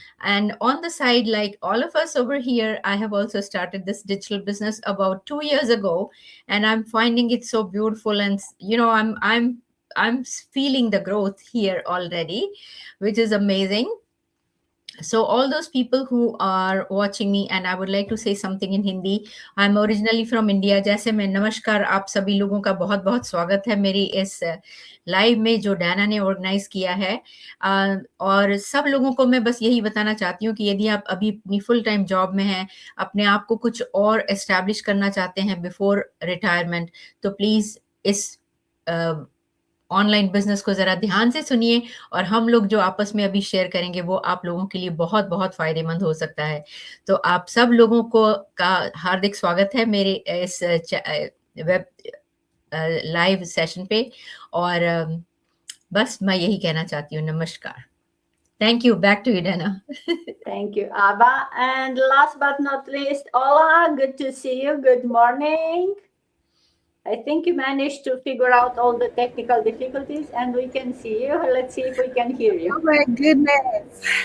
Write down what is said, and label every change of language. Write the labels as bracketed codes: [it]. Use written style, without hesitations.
[en] And on the side, like all of us over here, I have also started this digital business about 2 years ago, and I'm finding it so beautiful. And I'm feeling the growth here already, which is amazing. So all those people who are watching me, and I would like to say something in Hindi. I'm originally from India. [hi] जैसे मैं नमस्कार आप सभी लोगों का बहुत बहुत स्वागत है मेरी इस लाइव में जो डैना ने ऑर्गेनाइज किया है। और सब लोगों को मैं बस यही बताना चाहती हूँ कि यदि आप अभी अपनी फुल टाइम जॉब में हैं, अपने आप को कुछ और एस्टैब्लिश करना चाहते हैं [en] before retirement, [hi] तो प्लीज इस ऑनलाइन बिजनेस को जरा ध्यान से सुनिए, और हम लोग जो आपस में अभी शेयर करेंगे वो आप लोगों के लिए बहुत बहुत फायदेमंद हो सकता है। तो आप सब लोगों को का हार्दिक स्वागत है मेरे इस वेब लाइव सेशन पे, और बस मैं यही कहना चाहती हूँ। नमस्कार। [en] Thank you. Back to you, Dana. Thank you, Abba. And last but not least, Ola, good to see you. Good morning. I think you managed to figure out all the technical difficulties and we can see you. Let's see if we can hear Oh you. my goodness.